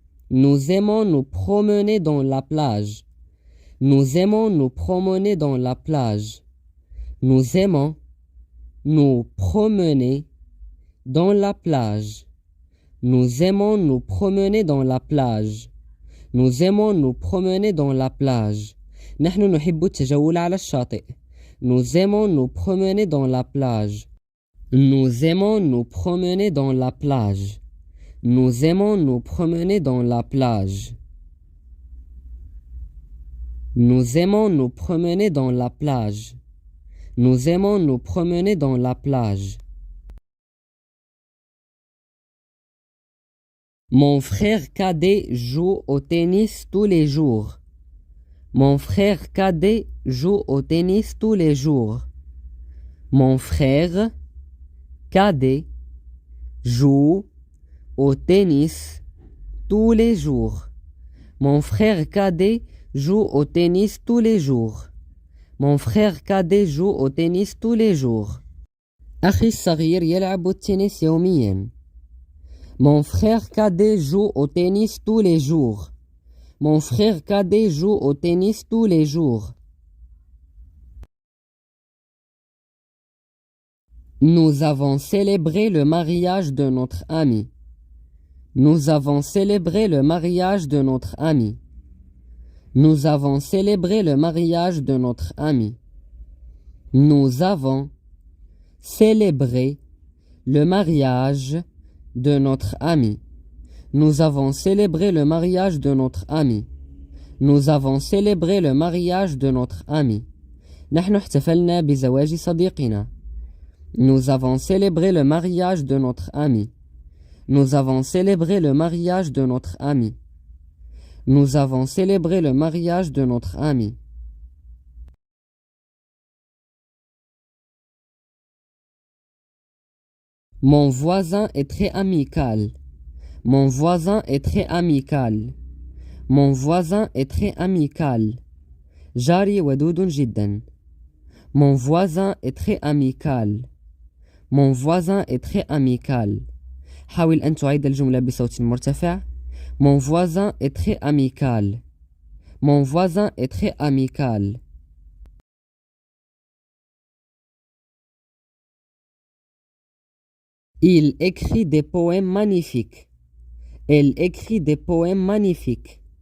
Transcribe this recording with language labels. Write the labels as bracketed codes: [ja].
[fr] Nous aimons nous promener dans la plage. Nous aimons nous promener dans la plage. Nous aimons nous promener dans la plage. Nous aimons nous promener dans la plage. Nous aimons nous promener dans la plage. [ar] نحن نحب التجول على الشاطئ. [fr] Nous aimons nous promener dans la plage. Nous aimons nous promener dans la plage. Nous aimons nous promener dans la plage. Nous aimons nous promener dans la plage. Nous aimons nous promener dans la plage. Mon frère cadet joue au tennis tous les jours. Mon frère cadet joue au tennis tous les jours. Mon frère cadet joue au tennis tous les jours. Mon frère cadet joue au tennis tous les jours. Mon frère cadet joue au tennis tous les jours. [ar] أخي الصغير يلعب التنس يوميا. [fr] Mon frère cadet joue au tennis tous les jours. Mon frère cadet joue au tennis tous les jours. Nous avons célébré le mariage de notre ami. Nous avons célébré le mariage de notre ami. Nous avons célébré le mariage de notre ami. Nous avons célébré le mariage de notre ami. Nous avons célébré le mariage de notre ami. Nous avons célébré le mariage de notre ami. [ar] نحن احتفلنا بزواج صديقنا. [fr] Nous avons célébré le mariage de notre ami. Nous avons célébré le mariage de notre ami. Nous avons célébré le mariage de notre ami. Mon voisin est très amical. Mon voisin est très amical. Mon voisin est très amical. [ar] جاري ودود جدا. [fr] Mon voisin est très amical. Mon voisin est très amical. [ar] حاول أن تعيد الجملة بصوت مرتفع. [fr] Mon voisin est très amical. Mon voisin est très amical. Il écrit des poèmes magnifiques. Elle écrit des poèmes magnifiques.